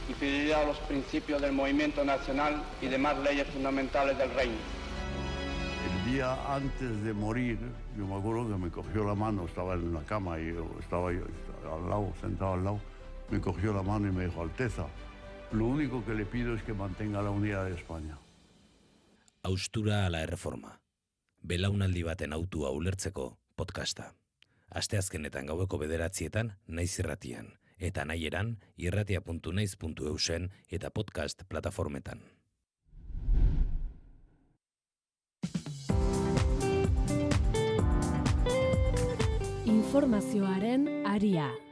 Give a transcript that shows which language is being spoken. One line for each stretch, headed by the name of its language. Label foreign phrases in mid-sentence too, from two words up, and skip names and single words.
Spanish: y fidelidad a los principios del movimiento nacional y demás leyes fundamentales del reino. El día antes de morir, yo me acuerdo que me cogió la mano, estaba en la cama y estaba yo al lado, sentado al lado, me cogió la mano y me dijo, Alteza, lo único que le pido es que mantenga la unidad de España.
Basque: Haustura ala erreforma. Belaunaldi baten autua ulertzeko podcasta. Asteazkenetan gaueko 9:00 Naiz Irratian, eta nahieran irratia.naiz.eusen eta podcast plataformetan. Informazioaren aria.